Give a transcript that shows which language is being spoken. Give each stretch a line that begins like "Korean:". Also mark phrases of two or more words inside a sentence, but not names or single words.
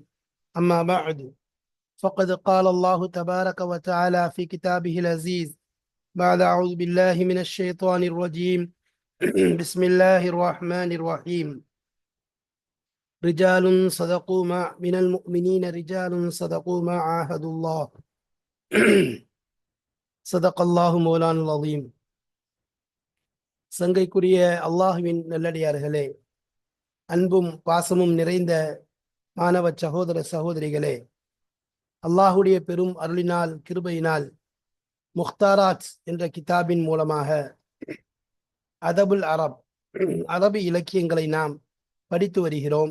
Arabic: أما بعد، فقد قال الله تبارك وتعالى في كتابه العزيز بعد أعوذ بالله من الشيطان الرجيم بسم الله الرحمن الرحيم. رجال صدقوا ما من المؤمنين رجال صدقوا ما عاهدوا الله صدق الله مولانا العظيم.
Tamil: சங்கைக்குரிய அல்லாஹுவின் நல்லடியார்களே, அன்பும் பாசமும் நிறைந்த மாணவ சகோதர சகோதரிகளே, அல்லாஹுடைய பெரும் அருளினால் கிருபையினால் முக்தாராத் என்ற கிதாபின் மூலமாக
Arabic: أدب العرب
Tamil: அரபி இலக்கியங்களை நாம் படித்து வருகிறோம்.